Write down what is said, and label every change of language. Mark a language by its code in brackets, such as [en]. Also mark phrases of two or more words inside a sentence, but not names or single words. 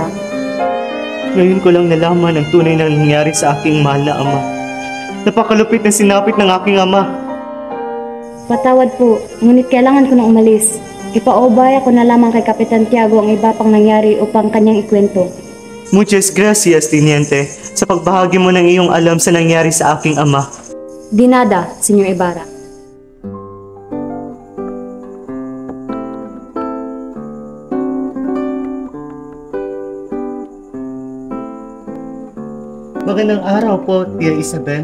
[tl] Ngayon ko lang nalaman ang tunay na nangyari sa aking mahal na ama. Napakalupit na sinapit ng aking ama. Patawad po, ngunit kailangan ko na umalis. Ipaubaya ko na lamang kay Kapitan Tiago ang iba pang nangyari upang kanyang ikwento. [es] Muchas gracias, Teniente, [tl] sa pagbahagi mo ng iyong alam sa nangyari sa aking ama. [es] Dinada, Senyor Ibarra. [tl] Magandang araw po, Tia Isabel.